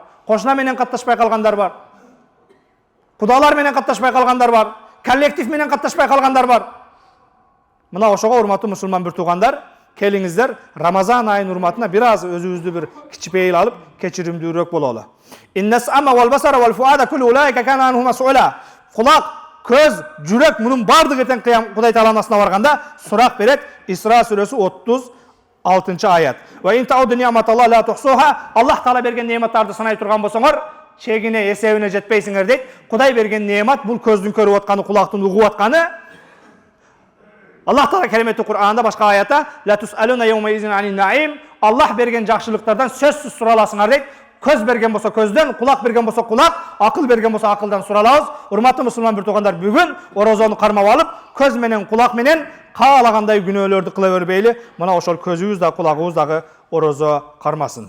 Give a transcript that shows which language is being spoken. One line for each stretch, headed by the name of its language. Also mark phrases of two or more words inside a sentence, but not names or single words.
Kyrgyz: Кошуна менен катташпай калгандар бар. Кудалар менен катташпай калгандар бар. Коллектив менен катташпай калгандар бар. Мына ошого урматтуу мусулман бир туугандар, келиңиздер, Рамазан айынын урматына бир аз өзүбүздү бир кичипейил алып, кечиримдүүрөөк бололу.
Arabic: إن السمع والبصر والفؤاد كل أولئك كان عنه مسؤولا.
Kyrgyz: Кулак, көз, жүрөк мунун бардыгы эртең Кудай Тааланын астына барганда сурак берет. Исра сүрөсү 36-аят.
Arabic: وإن تعدوا نعمة الله لا تحصوها.
Kyrgyz: Аллах Таала берген неъматтарды санай турган болсоңор, чегине, эсебине жетпейсиңер дейт. Кудай берген неъмат бул көздүн көрүп атканы, кулактын угуп атканы. Аллах Таала кереметти Кур'анда башка аятта
Arabic: لتسألن يومئذ عن النعيم.
Kyrgyz: Аллах берген жакшылыктардан сөзсүз сураласыңар дейт. Көз берген болсо көздөн, кулак берген болсо кулак, акыл берген болсо акылдан суралабыз. Урматтуу мусулман бир туугандар, бүгүн орозону кармап алып, көз менен, кулак менен каалагандай күнөөлөрдү кыла бербейли. Мына ошол көзүбүз да, кулагыбыз дагы орозо кармасын.